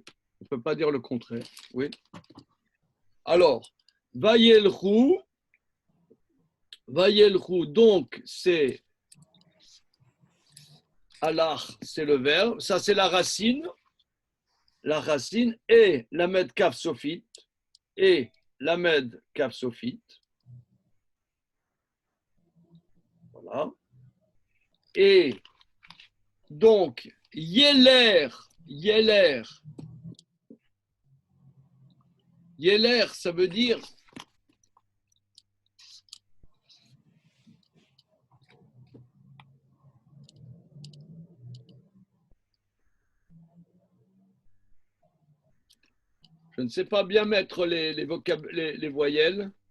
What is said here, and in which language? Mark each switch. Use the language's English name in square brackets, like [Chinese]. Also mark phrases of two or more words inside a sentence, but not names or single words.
[French] On ne peut pas dire le contraire. Oui. Alors, Vayelchu, donc c'est Allah, c'est le verbe. Ça, c'est la racine. La racine est [Hebrew] למד כף סופית [French] et [Hebrew] למד כף סופית. [French] Voilà. Et donc, yeler, ça veut dire je ne sais pas bien mettre les voyelles.